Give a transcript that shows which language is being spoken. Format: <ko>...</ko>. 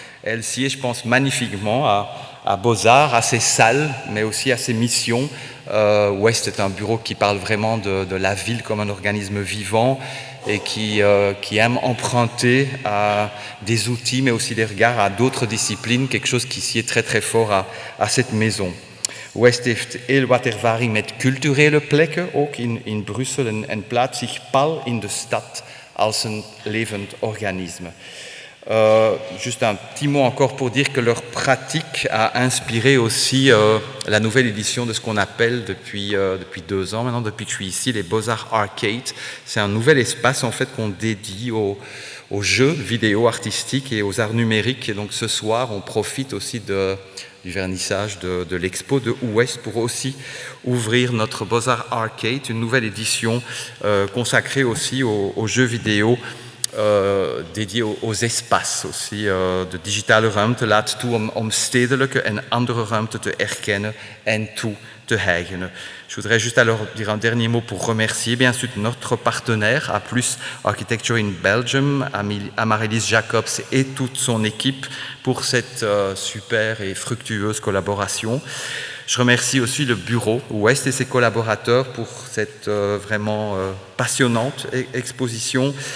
<fr>Elle sied, je pense, magnifiquement à Beaux-Arts, à ses salles, mais aussi à ses missions. Ouest est un bureau qui parle vraiment de la ville comme un organisme vivant et qui aime emprunter à des outils, mais aussi des regards à d'autres disciplines, quelque chose qui sied très fort à cette maison.</fr> <nl>Ouest heeft heel wat ervaring met culturele plekken, ook in Brussel, en plaatst zich pal in de stad als een levend organisme.</nl> <fr>Juste un petit mot encore pour dire que leur pratique a inspiré aussi la nouvelle édition de ce qu'on appelle depuis 2 ans maintenant, depuis que je suis ici, les Beaux-Arts Arcade. C'est un nouvel espace en fait qu'on dédie aux jeux vidéo artistiques et aux arts numériques. Et donc ce soir, on profite aussi du vernissage de l'expo de Ouest pour aussi ouvrir notre Beaux-Arts Arcade, une nouvelle édition consacrée aussi aux jeux vidéo dédié aux espaces aussi.</fr> <nl>De digitale ruimte laat toe om stedelijke en andere ruimte te erkennen en toe te eigenen.</nl> <fr>Je voudrais juste alors dire un dernier mot pour remercier bien sûr notre partenaire, A+ Architecture in Belgium, Amaryllis Jacobs et toute son équipe pour cette super et fructueuse collaboration. Je remercie aussi le bureau Ouest et ses collaborateurs pour cette vraiment passionnante exposition.</fr>